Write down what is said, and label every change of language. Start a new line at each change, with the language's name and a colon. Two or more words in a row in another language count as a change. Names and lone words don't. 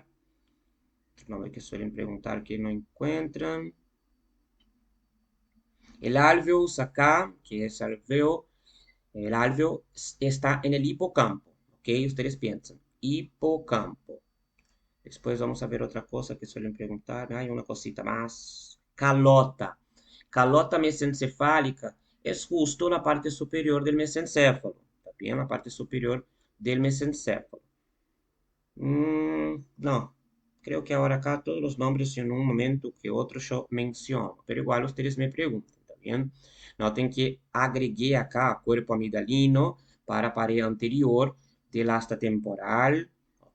Spanish: Otro nombre que suelen preguntar que no encuentran. El alveus acá, que es alveo, el alveo está en el hipocampo, ¿ok? Ustedes piensan, hipocampo. Después vamos a ver otra cosa que suelen preguntar. Hay una cosita más. Calota. Calota mesencefálica es justo la parte superior del mesencéfalo. También la parte superior del mesencéfalo. No, creo que ahora acá todos los nombres en un momento que otro yo menciono, pero igual ustedes me preguntan, ¿está bien? Noten que agregué acá cuerpo amidalino para pared anterior del asta temporal, ¿ok?